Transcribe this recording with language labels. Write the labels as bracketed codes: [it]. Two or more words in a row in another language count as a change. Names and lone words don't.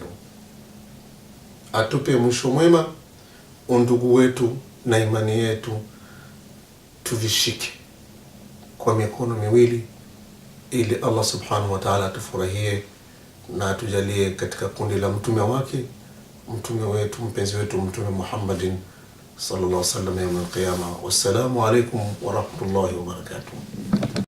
[sw] Atupe mwisho mwema, undugu wetu na imani yetu tuvishike kwa mikono miwili, ili Allah [ar] سبحانه وتعالى [sw] atufurahie na atujalie katika kundi la mtume wake, mtume wetu, mpenzi wetu, Mtume Muhammadin [ar] صلى الله عليه وسلم يوم القيامه. والسلام عليكم ورحمة الله وبركاته.